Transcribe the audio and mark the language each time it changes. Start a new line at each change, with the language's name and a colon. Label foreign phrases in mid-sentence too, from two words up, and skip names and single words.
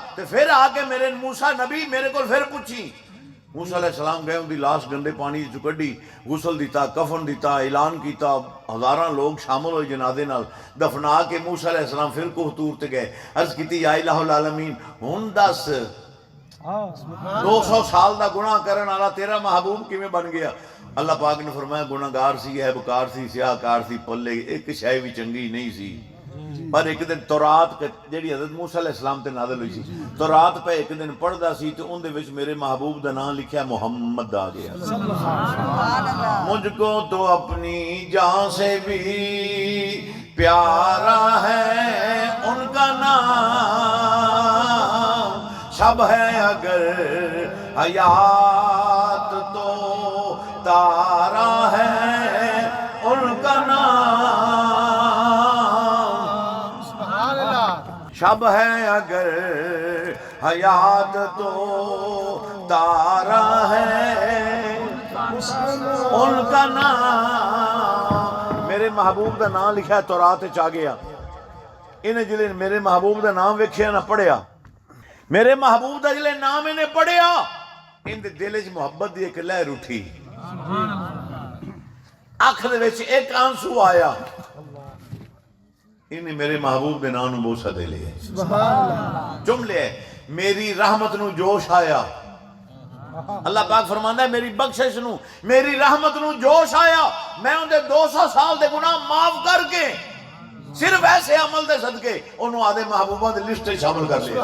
Punjabi: تو پھر آ کے میرے موسیٰ نبی میرے کو پھر پوچھی، موسیٰ
Arabic: علیہ السلام
Punjabi: گئے ان دی لاش گندے پانی چو کڈی، غسل دیتا، کفن دیتا، اعلان کیتا، ہزاراں لوگ شامل ہوئے جنازے نال، دفنا کے موسیٰ
Arabic: علیہ السلام
Punjabi: پھر کوہ طور تے گئے، عرض کیتی
Arabic: یا الہ العالمین
Punjabi: ہن دس 200 سال دا گناہ کرن والا تیرا محبوب کیویں بن گیا؟ اللہ پاک نے فرمایا گناہگار سی، عیبکار سی، سیاہکار سی، پلے ایک شے بھی چنگی نہیں سی۔ پر ایک دن تورات جیڑی حضرت موسیٰ
Arabic: علیہ السلام
Punjabi: تے نازل ہوئی سی، تورات پہ ایک دن پڑھدا سی تو ان دے وچ میرے محبوب دا نام لکھیا محمد آ گیا۔
Urdu: مجھ کو تو اپنی جان سے بھی پیارا ہے ان کا نام، شب ہے اگر حیات تو تارا ہے ان کا نام، شب ہے اگر حیات تو تارا ہے ان کا نام۔
Punjabi: میرے محبوب دا نام لکھا ہے تورات وچ آ گیا، انہیں جلے میرے محبوب دا نام ویکھیا نہ پڑھیا، میرے محبوب دا جلے نام انہیں پڑھیا ان دے دل وچ محبت دی ایک لہر اٹھی، اکھ دے وچ ایک آنسو آیا، انہیں میرے محبوب دے نام نو بوسہ دے لئے۔ جملے ہے میری رحمت نو جوش آیا، اللہ پاک فرماندہ ہے میری بخشش نو میری رحمت نو جوش آیا، میں ان دے 200 سال دے گناہ معاف کر کے صرف ایسے عمل دے صدقے انہوں آدھے محبوبہ دے لسٹ شامل کر لیا